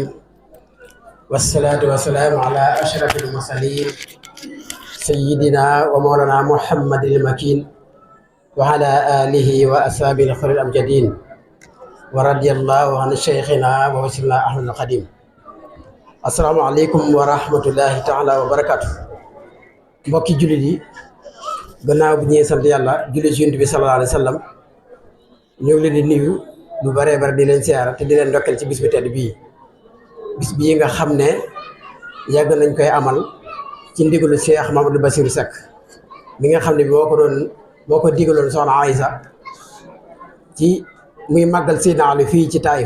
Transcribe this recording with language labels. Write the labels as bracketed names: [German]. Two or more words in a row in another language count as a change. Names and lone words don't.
[Arabic] والصلاة والسلام على أشرف المرسلين سيدنا ومولانا محمد المكين وعلى آله وأصحابه الخير الأمجدين ورضي الله عن شيخنا ووسيلنا أحمد القديم. السلام عليكم ورحمة الله تعالى وبركاته. [Wolof] mbokki jullit yi gannaaw bu ñuy sant yàlla julli ci Yonent bi [Arabic] صلى الله عليه وسلم [Wolof] ñu ngi leen di nuyu lu bare bare di leen siyaara te di leen ndokkeel ci bis bi tedd bii bis bii nga xam ne yàgg nañ koy amal ci ndigalu Cheikh Mamadou Bassirou Seck mi nga xam ne moo ko digaloon soxna Aïssa ci muy màggal Seydina Ali fii ci Taïf.